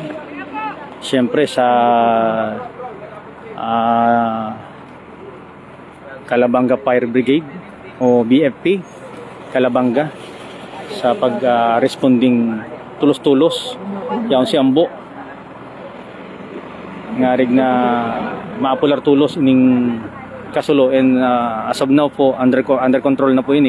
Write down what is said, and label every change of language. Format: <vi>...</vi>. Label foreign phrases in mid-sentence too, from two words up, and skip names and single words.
<bik>Siyempre sa Calabanga Fire Brigade o BFP Calabanga sa pag-responding tulos-tulos. Yan si Ambo. Ngarig na maapular tulos ining kasulo,</bik> <en>and as of now po under control</en> <bik>na po ini.</bik>